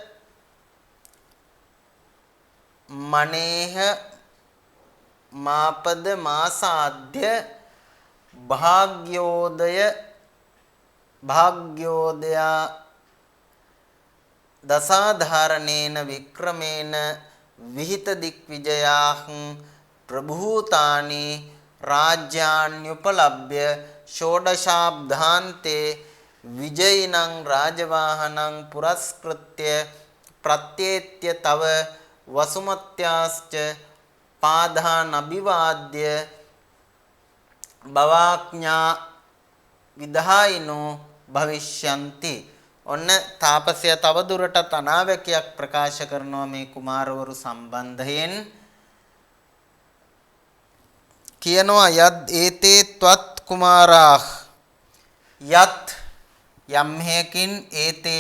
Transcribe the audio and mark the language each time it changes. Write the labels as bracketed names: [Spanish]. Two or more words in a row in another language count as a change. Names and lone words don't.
[Sanskrit] මනේහ මාපද මාසාද්‍ය භාග්‍යෝදයා දසාධාරණේන වික්‍රමේන විහිත දික්විජයාහ් ප්‍රභූතානි රාජ්‍යාන්‍යුපලබ්ධ්‍ය षोडशाब्दान्ते विजयिनं राजवाहनं पुरस्कृत्य प्रत्येत्य तव वसुमत्याश्च पादान् अभिवाद्य भवाज्ञा विधायिनो भविष्यन्ति. [Sinhala] ඔන්න තාපසය තව දුරටත් අනාවැකියක් ප්‍රකාශ කරනවා මේ කුමාරවරු සම්බන්ධයෙන්. කියනවා [Sanskrit] යත් ඒතේ ත්වත් කුමාරාහ [Sinhala] යත් යම් හේකින් ඒතේ